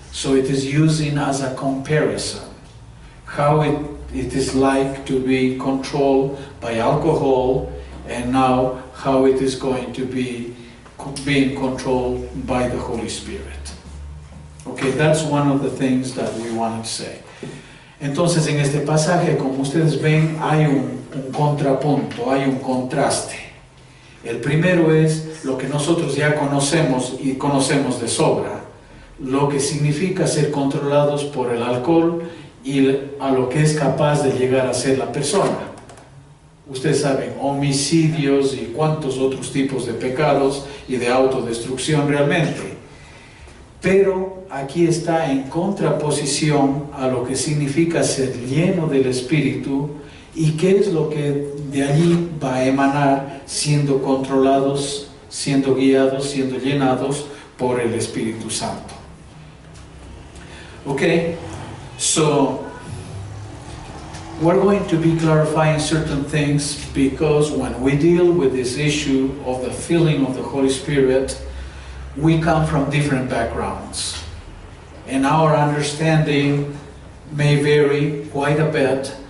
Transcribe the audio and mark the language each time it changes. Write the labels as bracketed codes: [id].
[en] So it is using as a comparison how it is like to be controlled by alcohol, and now how it is going to be being controlled by the Holy Spirit. Okay, that's one of the things that we wanted to say. [es] Entonces, en este pasaje, como ustedes ven, hay un contrapunto, hay un contraste. El primero es lo que nosotros ya conocemos y conocemos de sobra, lo que significa ser controlados por el alcohol y a lo que es capaz de llegar a ser la persona. Ustedes saben, homicidios y cuántos otros tipos de pecados y de autodestrucción realmente. Pero aquí está en contraposición a lo que significa ser lleno del Espíritu y qué es lo que de allí va a emanar siendo controlados, siendo guiados, siendo llenados por el Espíritu Santo. [en] Okay, so we're going to be clarifying certain things because when we deal with this issue of the filling of the Holy Spirit, we come from different backgrounds. And our understanding may vary quite a bit.